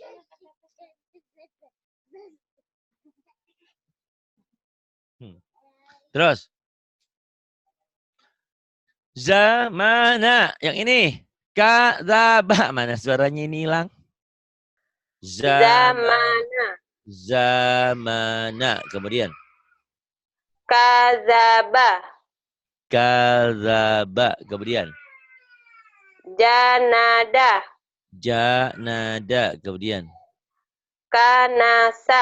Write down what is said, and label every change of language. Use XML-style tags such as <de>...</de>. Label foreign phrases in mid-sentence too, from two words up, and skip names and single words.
<id>Terus. Zamana. Yang ini.</id> <ar>كذب.</ar> <id>Mana suaranya ini hilang?</id> <ar>زمن. زمن.</ar> <id>Kemudian.</id> <ar>كذب. كذب. Kemudian. جند. جند. Kemudian. كنس.</ar>